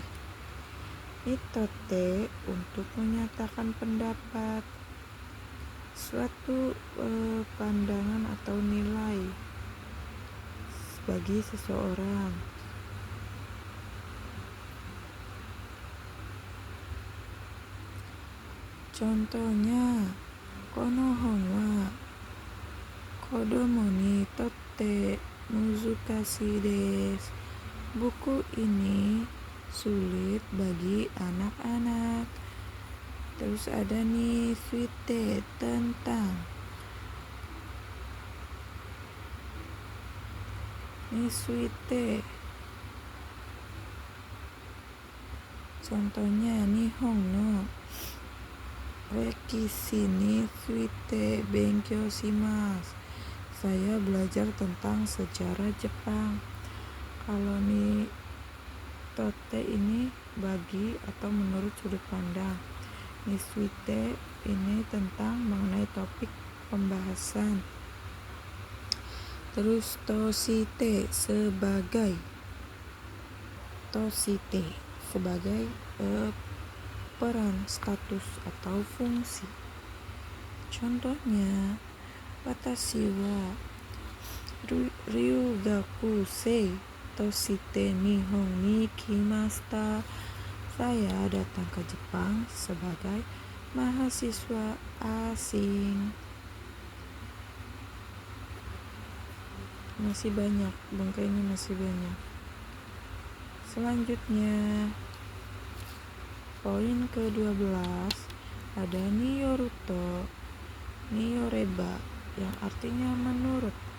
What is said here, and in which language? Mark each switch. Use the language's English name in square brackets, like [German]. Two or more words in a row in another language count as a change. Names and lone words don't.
[Japanese] にとって [Indonesian] untuk menyatakan pendapat, suatu pandangan atau nilai bagi seseorang. [Japanese] Contohnya, この本は子供にとって難しいです. [Indonesian] Buku ini sulit bagi anak-anak. Terus ada [Japanese] について, [Indonesian] tentang. [Japanese] について. [Indonesian] Contohnya, [Japanese] 日本の歴史について勉強します. [Indonesian] Saya belajar tentang sejarah Jepang. Kalau [Japanese] にとって [Indonesian] ini bagi atau menurut sudut pandang. [Japanese] について [Indonesian] ini tentang mengenai topik pembahasan. Terus toshite sebagai peran, status atau fungsi. Contohnya, [Japanese] 私は留学生として日本に来ました. [Indonesian] Saya datang ke Jepang sebagai mahasiswa asing. Masih banyak, bangkainya masih banyak. Selanjutnya, poin ke-12 ada [Japanese] によると、によれば [Indonesian] yang artinya menurut.